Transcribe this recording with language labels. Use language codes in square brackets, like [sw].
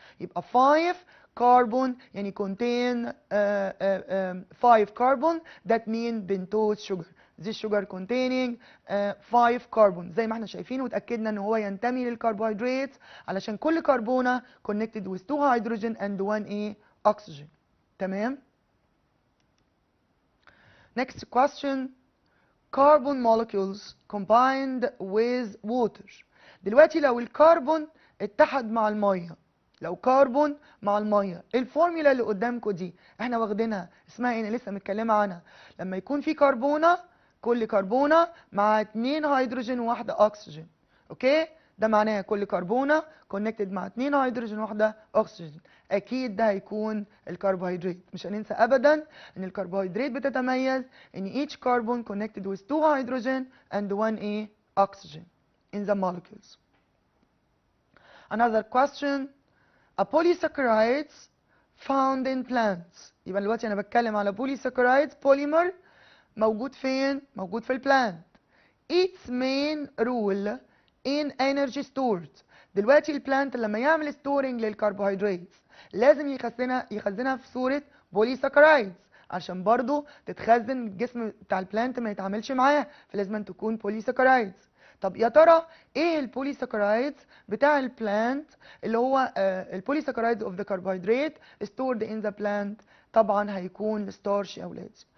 [en] يبقى 5 carbon يعني contain 5 carbon that mean pentose sugar. This sugar containing 5 carbon [ar] زي ما احنا شايفين وتأكدنا ان هو ينتمي للكربوهيدرات علشان كل كربونة [en] connected with 2 hydrogen and 1 oxygen. [ar] تمام؟ [en] Next question. Carbon molecules combined with water. [ar] دلوقتي لو الكربون اتحد مع الميه، لو كربون مع الميه، الفورميلا اللي قدامكم دي احنا واخدينها اسمها ايه؟ انا لسه متكلمه عنها. لما يكون في كربونه، كل كربونه مع 2 هيدروجين وواحده اكسجين. اوكي؟ ده معناها كل كربونه كونكتد مع 2 هيدروجين وواحده اكسجين. اكيد ده هيكون الكربوهيدرات. مش هننسى ابدا ان الكربوهيدرات بتتميز ان [en] each carbon connected with 2 hydrogen and 1 oxygen in the molecules. Another question. A polysaccharides found in plants. [ar] يبقى دلوقتي انا بتكلم على polysaccharides polymer موجود فين؟ موجود في البلانت. [en] Its main role in energy stored. [ar] دلوقتي البلانت لما يعمل ستورنج للكربوهيدرات لازم يخزنها في صورة polysaccharides عشان برضو تتخزن الجسم بتاع البلانت ما يتعاملش معاها، فلازم تكون polysaccharides. طب يا ترى ايه البوليساكرايدز بتاع البلانت اللي هو [en] البوليساكرايدز of the carbohydrates stored in the plant? [ar] طبعا هيكون الستارش يا اولاد.